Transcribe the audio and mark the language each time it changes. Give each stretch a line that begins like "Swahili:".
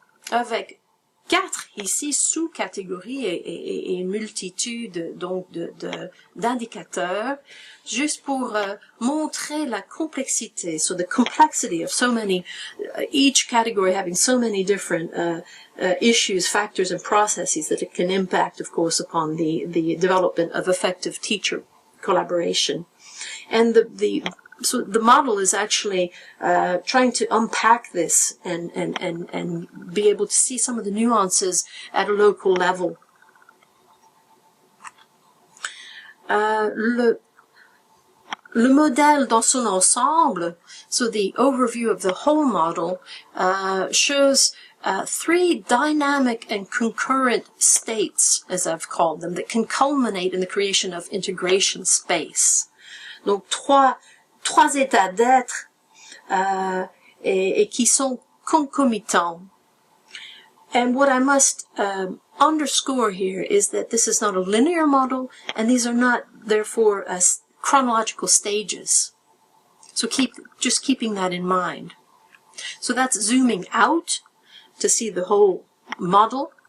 French: avec 4 ici sous-catégories et une multitude donc d'indicateurs, juste pour montrer la complexité,
English: so the complexity of so many, each category having so many different issues, factors, and processes that it can impact, of course, upon the development of effective teacher collaboration. And so the model is actually trying to unpack this and be able to see some of the nuances at a local level.
French: Le modèle dans son ensemble,
English: so the overview of the whole model, shows 3 dynamic and concurrent states, as I've called them, that can culminate in the creation of integration space.
French: Donc trois états d'être et qui sont concomitants.
English: And what I must underscore here is that this is not a linear model, and these are not, therefore, chronological stages. So just keeping that in mind. So that's zooming out to see the whole model.